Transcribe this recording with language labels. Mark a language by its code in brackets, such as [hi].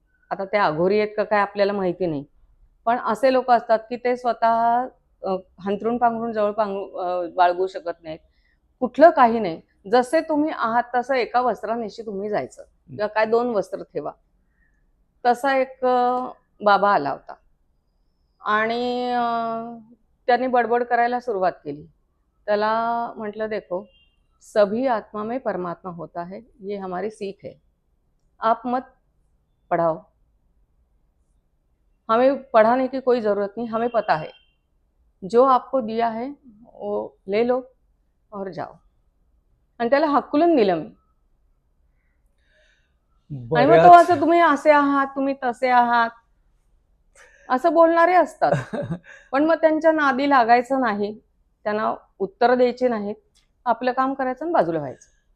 [mr] आता ते अघोरी आहेत का काय आपल्याला माहिती नाही, पण असे लोक असतात की ते स्वतः हंतरून पांघरून जवळ बाळगू शकत नाहीत, कुठलं काही नाही. जसे तुम्ही आहात तसं एका वस्त्रानिशी तुम्ही जायचं, किंवा काय 2 वस्त्र ठेवा. तसा एक बाबा आला होता आणि त्यांनी बडबड करायला सुरुवात केली. [hi] त्याला म्हटलं, देखो, सभी आत्मा में परमात्मा होता है, ये हमारी सीख है, आप मत पढ़ाओ, हमें पढ़ाने की कोई जरूरत नहीं, हमें पता है, जो आपको दिया है वो ले लो और जाओ. [mr] आणि त्याला हकलून दिलं मी. आणि मग तो बऱ्याच असं, तुम्ही असे आहात, तुम्ही तसे आहात, असं बोलणारे असतात. पण मग त्यांच्या नादी लागायचं नाही, त्यांना उत्तर द्यायची नाहीत, आपलं काम करायचं आणि बाजूला व्हायचं.